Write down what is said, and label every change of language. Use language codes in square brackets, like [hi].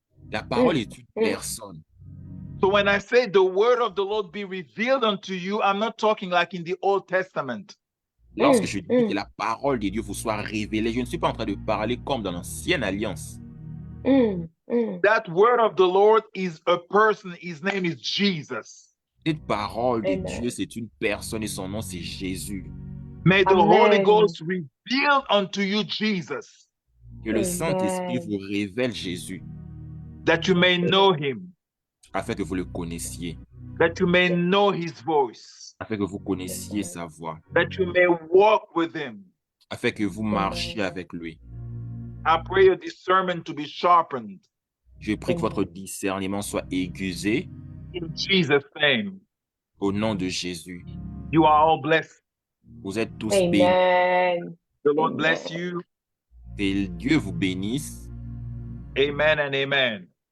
[fr] la parole est une personne. [en] So when I say the word of the Lord be revealed unto you, I'm not talking like in the Old Testament. [fr] Lorsque je dis que la parole de Dieu vous soit révélée, je ne suis pas en train de parler comme dans l'ancienne alliance. [en] That word of the Lord is a person. His name is Jesus. [fr] Cette parole de [en] Amen. [fr] Dieu, c'est une personne et son nom, c'est Jésus. [en] May the Amen. Holy Ghost reveal unto you Jesus, [fr] Que le [en] Amen. [fr] Saint-Esprit vous révèle Jésus, [en] that you may know him, [fr] afin que vous le connaissiez, [en] that you may know his voice, [fr] afin que vous connaissiez sa voix, [en] that you may walk with him. [fr] afin que vous marchiez avec lui. [en] I pray your discernment to be sharpened [fr] Je prie que [en] Amen. [fr] votre discernement soit aiguisé [en] in Jesus' name. [fr] au nom de Jésus. [en] You are all blessed. [fr] Vous êtes tous bénis. [en] Amen. The Lord Amen. bless you. [fr] Que Dieu vous bénisse. [en] Amen and amen.